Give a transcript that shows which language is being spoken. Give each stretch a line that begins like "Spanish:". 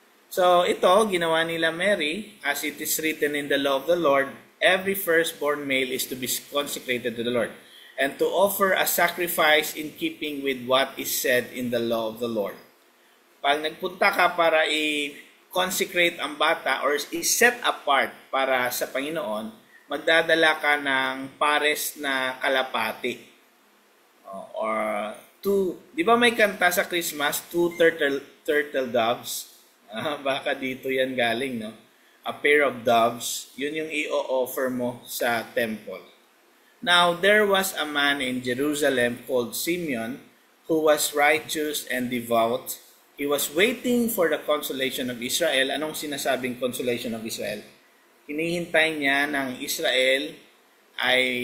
Filipino: So, ito, ginawa nila Mary,
English: as it is written in the law of the Lord, every firstborn male is to be consecrated to the Lord, and to offer a sacrifice in keeping with what is said in the law of the Lord.
Filipino: Pag nagpunta ka para i-consecrate ang bata or i-set apart para sa Panginoon, magdadala ka ng pares na kalapati. Or di ba may kanta sa Christmas,
English: 2 turtle doves?
Filipino: Baka dito yan galing, no?
English: A pair of doves,
Filipino: yun yung i-offer mo sa temple.
English: Now, there was a man in Jerusalem called Simeon who was righteous and devout. He was waiting for the consolation of Israel.
Filipino: Anong sinasabing
English: consolation of Israel?
Filipino: Hinihintay niya ng Israel ay